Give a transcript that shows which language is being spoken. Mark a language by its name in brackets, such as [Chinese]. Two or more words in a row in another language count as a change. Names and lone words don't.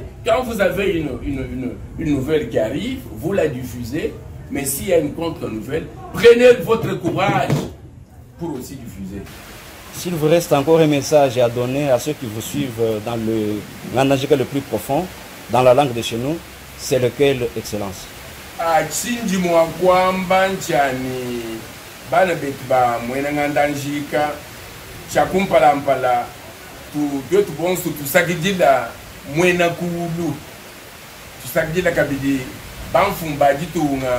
[French] Quand vous avez une nouvelle qui arrive, vous la diffusez, mais s'il y a une contre-nouvelle, prenez votre courage pour aussi diffuser. S'il vous reste encore un message à donner à ceux qui vous suivent dans le langage le plus profond, dans la langue de chez nous, c'est lequel, Excellence? [Luba-Katanga] Achindi mwakwamba nchani bana betu ba mwena ngandanjika chakumpalampala tu bonsu tusakidila mwena kulu tusakidila kabidi banfumba jitunga